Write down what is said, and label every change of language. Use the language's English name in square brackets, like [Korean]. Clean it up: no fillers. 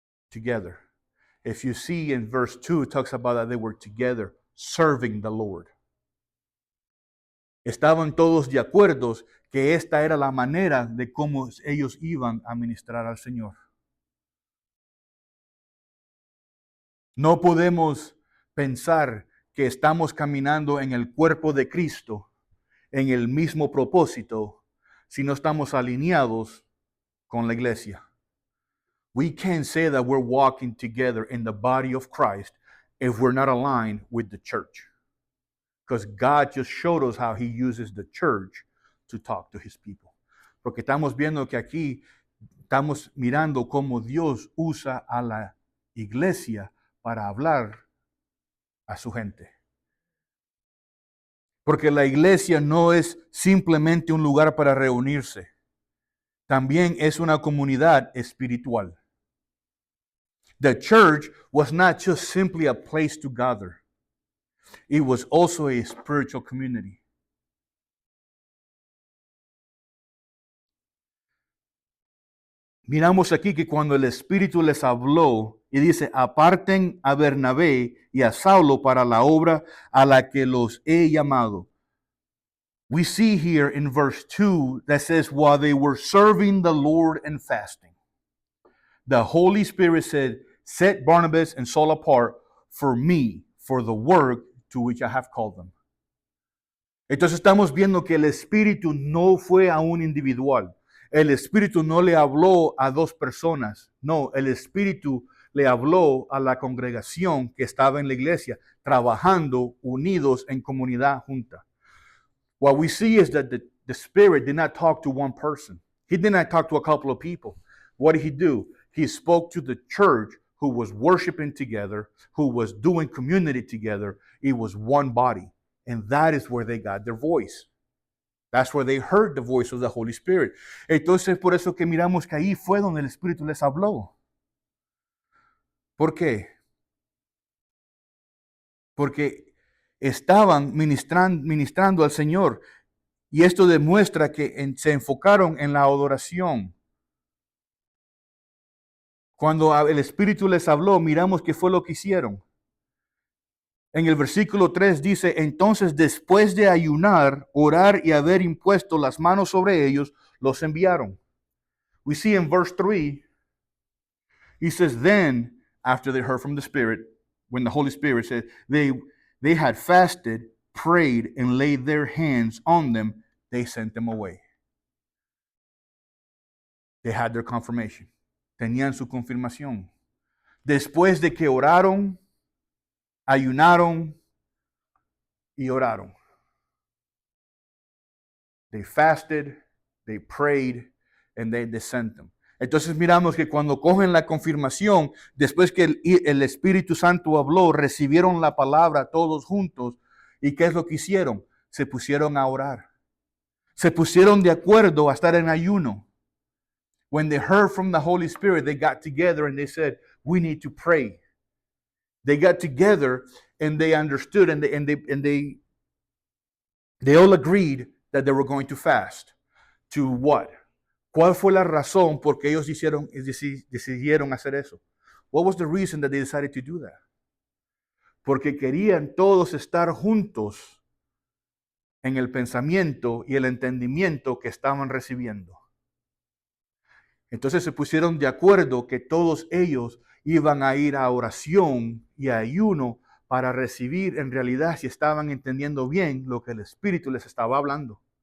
[English] Together. If you see in verse 2, it talks about that they were together serving the Lord. [Spanish] Estaban todos de acuerdo que esta era la manera de cómo ellos iban a ministrar al Señor. No podemos pensar que estamos caminando en el cuerpo de Cristo, en el mismo propósito, si no estamos alineados con la iglesia. [English] We can't say that we're walking together in the body of Christ if we're not aligned with the church. Because God just showed us how He uses the church to talk to His people. [Spanish] Porque estamos viendo que aquí estamos mirando cómo Dios usa a la iglesia para hablar a su gente. Porque la iglesia no es simplemente un lugar para reunirse. También es una comunidad espiritual. [English] The church was not just simply a place to gather. It was also a spiritual community. [Spanish] Miramos aquí que cuando el Espíritu les habló y dice, aparten a Bernabé y a Saulo para la obra a la que los he llamado. [English] We see here in verse 2 that says, while they were serving the Lord and fasting, the Holy Spirit said, set Barnabas and Saul apart for me, for the work to which I have called them. [Spanish] Entonces estamos viendo que el Espíritu no fue a un individual. El Espíritu no le habló a dos personas. No, el Espíritu le habló a la congregación que estaba en la iglesia, trabajando unidos en comunidad junta. [English] What we see is that the Spirit did not talk to one person. He did not talk to a couple of people. What did He do? He spoke to the church who was worshiping together, who was doing community together. It was one body. And that is where they got their voice. That's where they heard the voice of the Holy Spirit. [Spanish] Entonces, por eso que miramos que ahí fue donde el Espíritu les habló. ¿Por qué? Porque estaban ministrando al Señor. Y esto demuestra que se enfocaron en la adoración. Cuando el Espíritu les habló, miramos qué fue lo que hicieron. En el versículo 3 dice, entonces después de ayunar, orar y haber impuesto las manos sobre ellos, los enviaron. [English] We see in verse 3, he says, then, after they heard from the Spirit, when the Holy Spirit said, they had fasted, prayed, and laid their hands on them, they sent them away. They had their confirmation. [Spanish] Tenían su confirmación. Después de que oraron, ayunaron y oraron. [English] They fasted, they prayed, and they sent them. [Spanish] Entonces miramos que cuando cogen la confirmación, después que el Espíritu Santo habló, recibieron la palabra todos juntos. ¿Y qué es lo que hicieron? Se pusieron a orar. Se pusieron de acuerdo a estar en ayuno. [English] When they heard from the Holy Spirit, they got together and they said, we need to pray. They got together and they understood and they all agreed that they were going to fast. To what? [Spanish] ¿Cuál fue la razón por qué ellos decidieron hacer eso? [English] What was the reason that they decided to do that? [Spanish] Porque querían todos estar juntos en el pensamiento y el entendimiento que estaban recibiendo. Entonces se pusieron de acuerdo que todos ellos iban a ir a oración y a ayuno para recibir en realidad si estaban entendiendo bien lo que el Espíritu les estaba hablando.